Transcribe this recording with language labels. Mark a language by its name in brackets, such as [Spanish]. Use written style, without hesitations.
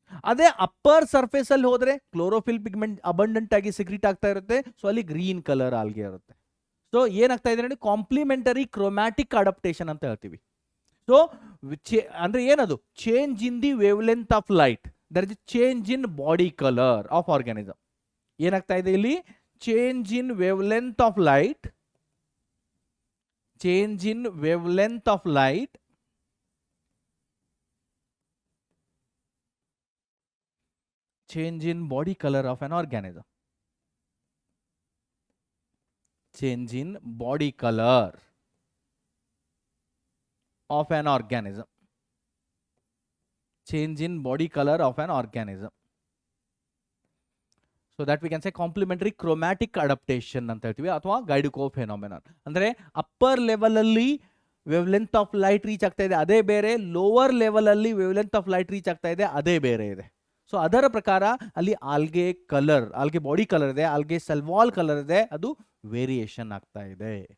[Kannada] ಅದೇ upper surface ಅಲ್ಲಿ ಹೋದ್ರೆ ಕ್ಲೋರೋಫಿಲ್ ಪಿಗ್ಮೆಂಟ್ ಅಬಂಡೆಂಟ್ ಆಗಿ ಸಿಕ್ರೀಟ್ ಆಗ್ತಾ ಇರುತ್ತೆ. ಸೊ ಅಲ್ಲಿ ಗ್ರೀನ್ ಕಲರ್ ಆಲ್ಗೆ ಇರುತ್ತೆ. ಸೊ ಏನಾಗ್ತಾ ಇದೆ ನೋಡಿ, ಕಾಂಪ್ಲಿಮೆಂಟರಿ ಕ್ರೋಮ್ಯಾಟಿಕ್ ಅಡಾಪ್ಟೇಷನ್ ಅಂತ ಹೇಳ್ತೀವಿ. [English] So ಅಂದ್ರೆ ಏನದು, change in the wavelength of light, there is change in body colour of organism. ಏನಾಗ್ತಾ ಇದೆ ಇಲ್ಲಿ, change in wavelength of light, change in wavelength of light, change in body color of an organism, change in body color of an organism, change in body color of an organism. So that we can say complementary chromatic adaptation [Kannada] ಅಂತ ಹೇಳ್ತೀವಿ ಅಥವಾ [English] ಗೈಡುಕೋ ಫೆನಾಮಿನನ್. [Kannada] ಅಂದ್ರೆ upper level ಅಲ್ಲಿ wavelength of light reach ಆಗ್ತಾ ಇದೆ ಅದೇ ಬೇರೆ, lower level ಅಲ್ಲಿ ವೇವ್ಲೆಂತ್ ಆಫ್ ಲೈಟ್ ರೀಚ್ ಆಗ್ತಾ ಇದೆ ಅದೇ ಬೇರೆ ಇದೆ. ಸೊ ಅದರ ಪ್ರಕಾರ ಅಲ್ಲಿ algae colour, algae body colour ಇದೆ, ಆಲ್ಗೆ ಸೆಲ್ವಾಲ್ ಕಲರ್ ಇದೆ, ಅದು ವೇರಿಯೇಷನ್ ಆಗ್ತಾ ಇದೆ.